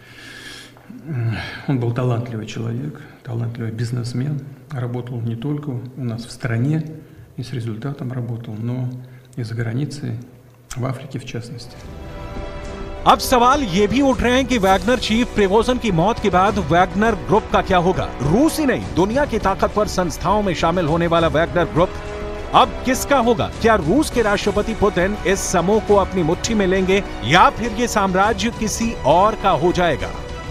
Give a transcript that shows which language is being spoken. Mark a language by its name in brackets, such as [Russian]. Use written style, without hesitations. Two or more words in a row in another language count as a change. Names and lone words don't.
[Russian] Он был талантливый человек, талантливый бизнесмен, работал не только у нас в стране и с результатом работал, но и за границей, в Африке в частности. [Hindi] अब सवाल ये भी उठ रहे हैं कि वैगनर चीफ प्रिगोजिन की मौत के बाद वैगनर ग्रुप का क्या होगा? रूस ही नहीं, दुनिया की ताकतवर संस्थाओं में शामिल होने वाला वैगनर ग्रुप अब किसका होगा? क्या रूस के राष्ट्रपति पुतिन इस समूह को अपनी मुट्ठी में लेंगे या फिर ये साम्राज्य किसी और का हो जाएगा?